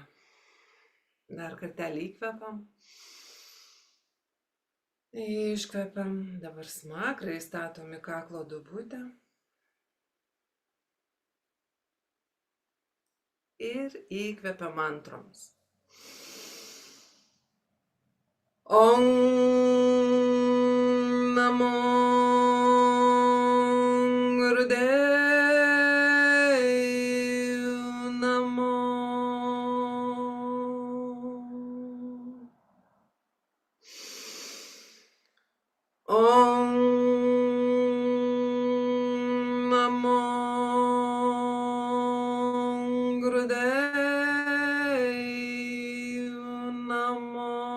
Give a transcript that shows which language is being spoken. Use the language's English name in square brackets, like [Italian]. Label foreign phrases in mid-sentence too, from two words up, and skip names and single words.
[Lithuanian] Dar kartelį įkvepiam. Iškvepiam. Dabar smakrai statom į kaklo duobutę. Ir įkvepiam mantroms. [Punjabi] ਓਂ ਨਮੋ ਗੁਰਦੇਵਾਏ ਨਮੋ. ਓਂ ਨਮੋ ਗੁਰਦੇਵਾਏ ਨਮੋ.